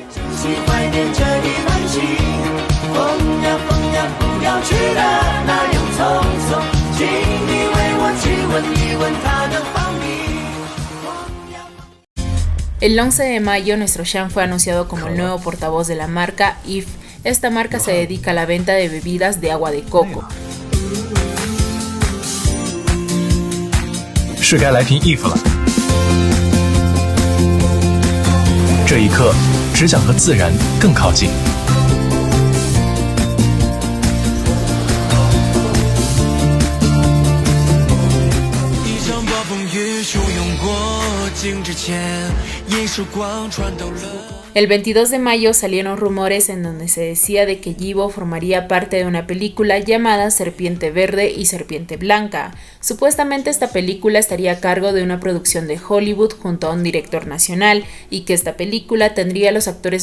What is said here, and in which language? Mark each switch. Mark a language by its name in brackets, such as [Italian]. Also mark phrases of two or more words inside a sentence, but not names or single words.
[Spanish] El 11 de mayo, nuestro Shan fue anunciado como el nuevo portavoz de la marca IF. Esta marca se dedica a la venta de bebidas de agua de coco. [Chinese] 是该来瓶 IF 了。这一刻，只想和自然更靠近。一场暴风雨汹涌过境之前，一束光穿透了。 [Spanish] El 22 de mayo salieron rumores en donde se decía de que Yibo formaría parte de una película llamada Serpiente Verde y Serpiente Blanca. Supuestamente esta película estaría a cargo de una producción de Hollywood junto a un director nacional y que esta película tendría a los actores